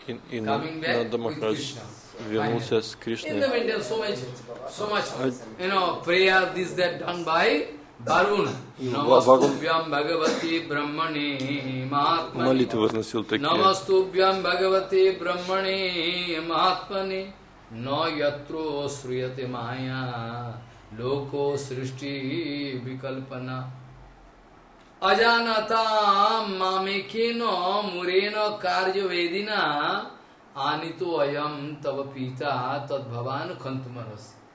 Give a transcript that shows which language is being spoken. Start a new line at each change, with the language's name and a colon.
Russian: И Нанда Махарадж вернулся с Кришной.
English: In the meantime, so much, you know, prayer, this that done by Varuna.
Sanskrit: Namastubhyam Bhagavati Brahmane Mahatmane.
Russian: Молитву возносил такие.
Sanskrit: Namastubhyam Bhagavati Brahmane Mahatmane. Na yatro sruyate maya. Loko Srishti Vikalpana Ajanata Mamekino Mureno Karjo Vedina Anito Ayam Tavapita Tad Bhavan Kantumaras.